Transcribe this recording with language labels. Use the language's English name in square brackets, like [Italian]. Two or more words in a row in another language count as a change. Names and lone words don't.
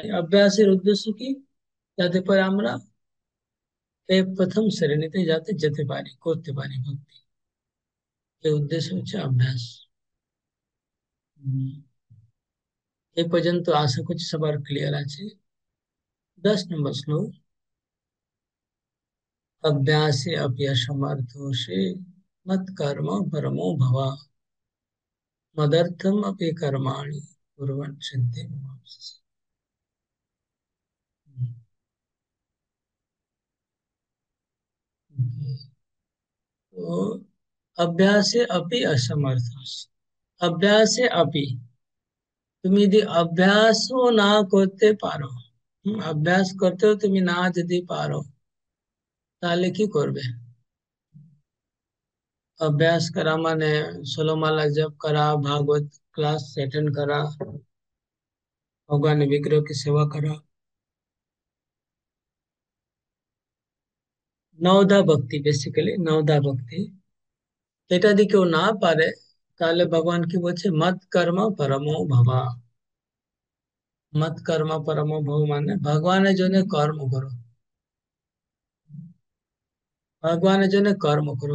[Bangla] অভ্যাসের উদ্দেশ্য কি, যাতে করে আমরা এই প্রথম শ্রেণীতে যাতে যেতে পারি, করতে পারি ভক্তি, এই উদ্দেশ্য হচ্ছে অভ্যাস। হম, এই পর্যন্ত আশা করছি সবার ক্লিয়ার আছে। 10 নম্বর শ্লোক। [Sanskrit] अभ्यासे अप्यसमर्थोषे मत्कर्म परमो भव मदर्थम अपि कर्माणि कुर्वन् सिद्धिमवाप्स्यसि। तो अभ्यासे अपि असमर्थोषे, अभ्यासे अपि, [Bangla] তুমি যদি অভ্যাসও না করতে পারো, অভ্যাস করতেও তুমি না যদি পারো, তাহলে কি করবে? অভ্যাস করা মানে 16 মালা জপ করা, ভাগবত [English] class attend [Bangla] করা, ভগবান বিগ্রহ কি সেবা করা, নওদা ভক্তি, বেসিক্যালি নওদা ভক্তি। এটা যদি কেউ না পারে, তাহলে ভগবান কি বলছে, [Sanskrit] মত কর্ম পরমো ভবা। মত কর্ম পরমো ভব [Bangla] মানে ভগবানের জন্য কর্ম করো, ভগবানের জন্য কর্ম করো।